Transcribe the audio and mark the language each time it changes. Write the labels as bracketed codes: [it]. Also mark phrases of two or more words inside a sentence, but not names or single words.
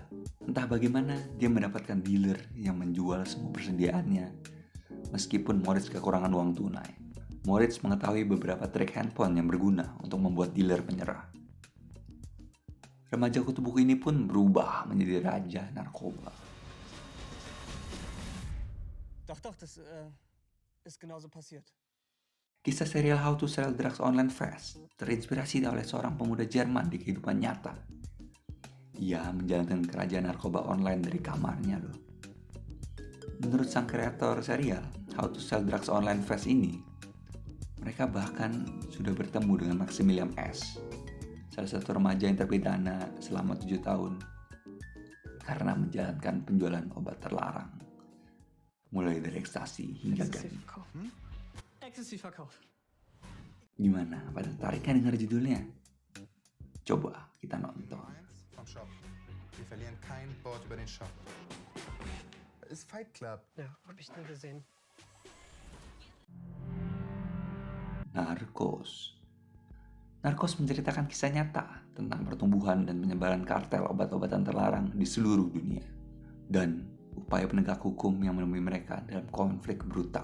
[id] Entah bagaimana dia mendapatkan dealer yang menjual semua persediaannya meskipun Moritz kekurangan uang tunai. Moritz mengetahui beberapa trik handphone yang berguna untuk membuat dealer menyerah. Remaja kutu buku ini pun berubah menjadi raja narkoba. [de] Doch, das ist genauso passiert. [id] Kisah serial How to Sell Drugs Online Fast terinspirasi oleh seorang pemuda Jerman di kehidupan nyata. Ia menjalankan kerajaan narkoba online dari kamarnya loh. Menurut sang kreator serial How to Sell Drugs Online Fast ini, mereka bahkan sudah bertemu dengan Maximilian S., salah satu remaja yang terpidana selama 7 tahun karena menjalankan penjualan obat terlarang, mulai dari ekstasi hingga ganja. [de] Exzessivverkauf. [id] Gimana? Pada tertariknya dengar judulnya? Coba kita nonton. [de] Vom Shop. Wir verlieren kein Wort über den Shop. Ist Fight Club. Ja, hab ich nie gesehen. [id] Narkos menceritakan kisah nyata tentang pertumbuhan dan penyebaran kartel obat-obatan terlarang di seluruh dunia dan upaya penegak hukum yang menemui mereka dalam konflik brutal.